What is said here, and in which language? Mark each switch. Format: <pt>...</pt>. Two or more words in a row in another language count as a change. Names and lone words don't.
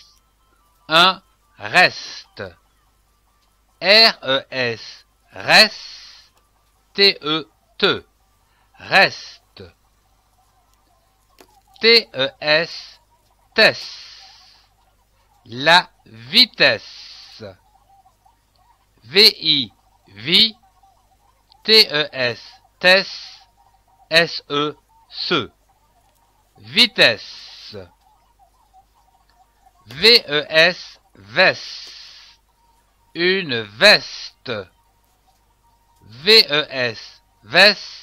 <fr>Un reste. R-E-S, reste. T-E-T. Reste. T-E-S, tesse. La vitesse. V-I, vi. T-E-S, tesse. S-E, se. Vitesse. V-E-S, veste. Une veste. V-E-S, veste.</fr>